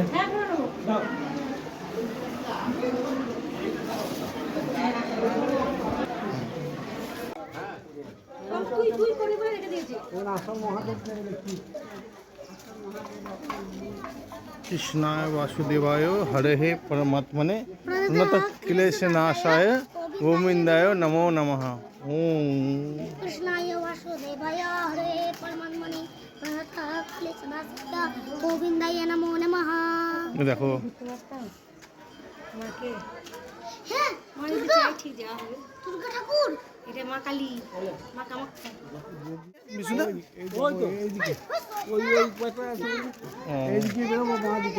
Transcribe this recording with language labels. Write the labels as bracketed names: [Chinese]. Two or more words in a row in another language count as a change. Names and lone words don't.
[Bangla] হ্যাঁ বলো। তুই করে বলে রেখে দিয়েছি। আসল মহাদেব কি? [Sanskrit] কৃষ্ণায় বাসুদেবায় হরে হে পরমাত্মনে উন্নত ক্লেশ নাশায় গোবিন্দায় নমো নমঃ। ওম कृष्णाय वासुदेवाय हरे परमात्मने प्रणतक्लेशनाशाय गोविन्दाय नमो नमः। [Bangla] দেখো মাকে হ্যাঁ মা যদি চাই ঠিক যাওয়া হবে। দুর্গা ঠাকুর এটা মা কালী, মা কামাখ্যা। বিশুদা ওই তো এইদিকে। ওই পাশে আছে। এইদিকে বেরোবো বাঁ দিকে।